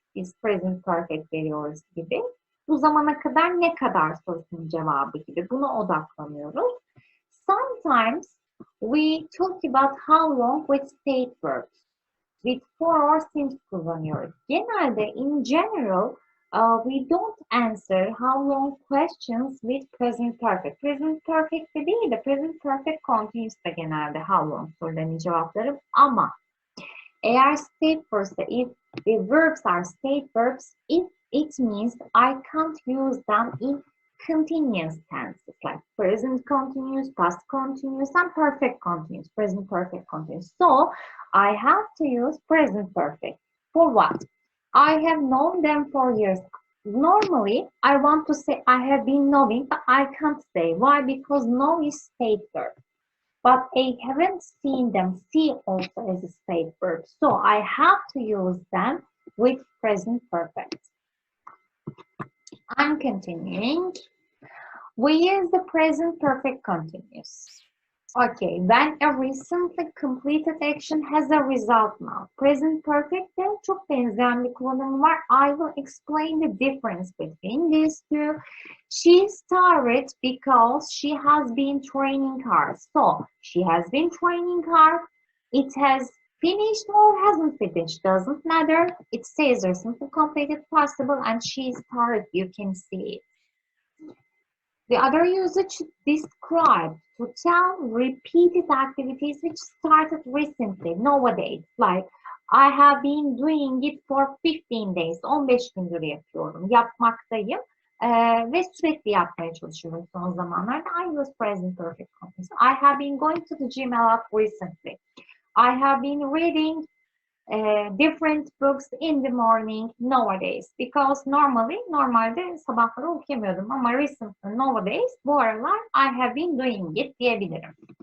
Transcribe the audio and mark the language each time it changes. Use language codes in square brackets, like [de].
[tr] biz present perfect veriyoruz gibi. Bu zamana kadar ne kadar sorusunun cevabı gibi. Buna odaklanıyoruz. [en] Sometimes we talk about how long with state verbs. With for or since [tr] kullanıyoruz. Genelde [en] in general we don't answer how long questions with present perfect. [tr] Present perfect de değil de present perfect continuous da genelde how long sorularının cevapları ama eğer [en] state verbs'te if the verbs are state verbs it means I can't use them in continuous tenses like present continuous, past continuous, and perfect continuous, present perfect continuous. So I have to use present perfect. For what? I have known them for years. Normally, I want to say I have been knowing, but I can't say. Why? Because know is state verb. But I haven't seen them. See also as a state verb. So I have to use them with present perfect. I'm continuing. We use the present perfect continuous. Okay, when a recently completed action has a result now. [tr] Present perfect'te çok benzeyen bir kullanım var. [en] I will explain the difference between these two. She started because she has been training hard. So, she has been training hard. It has finished or hasn't finished. Doesn't matter. It says recently completed possible and she started. You can see it. The other usage describe to tell repeated activities which started recently, nowadays. Like, I have been doing it for 15 days. [tr] 15 gündür yapıyorum. Yapmaktayım. Ve sürekli yapmaya çalışıyorum son zamanlarda. [en] I use present perfect continuous. I have been going to the gym a lot recently. I have been reading different books in the morning nowadays because [tr] normalde sabahları okuyamıyordum ama [en] recently nowadays [tr] bu aralar [en] I have been doing it diyebilirim.